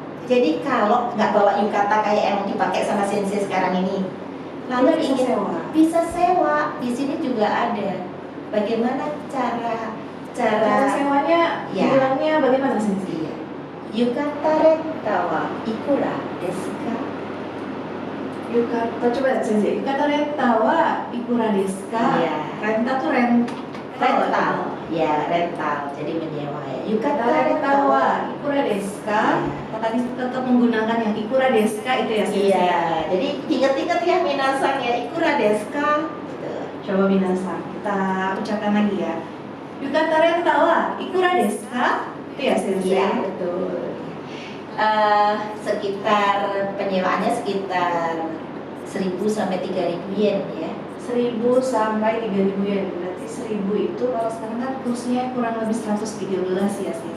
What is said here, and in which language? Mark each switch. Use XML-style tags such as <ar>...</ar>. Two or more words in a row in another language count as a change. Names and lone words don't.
<id>Jadi kalau nggak bawa yukata kayak yang dipakai sama sensei sekarang ini, lalu Kita bisa ingin sewa. bisa sewa, di sini juga ada. Bagaimana cara Cara sewanya, Ya. bilangnya bagaimana sensei?</id> <ja>Iya. 浴衣レンタはいくらですか? Yukata,</ja> <id>coba sensei.</id> <ja>浴衣レンタはいくらですか?</ja> <id>Iya. Renta tuh Rental. Ya, rental. Jadi menyewa ya.</id> <ja>Yukata Yukata レンタはいくらですか?</ja> <id>Iya. Tadi tetap menggunakan yang</id> <ja>いくらですか</ja> <id>itu ya sensei? Iya. Jadi ingat-ingat ya minasang ya,</id> <ja>いくらですか? Gitu.</ja> <id>Coba minasan, kita ucapkan lagi ya.</id> <ja>浴衣レンタはいくらですか?</ja> <id>Itu ya sensei? Iya, betul. Sekitar penyewaannya sekitar 1.000 sampai 3.000 yen ya. 1.000 sampai 3.000 yen. Berarti 1.000 itu kalau sekarang kan kursnya kurang lebih 113 ya sensei?</id>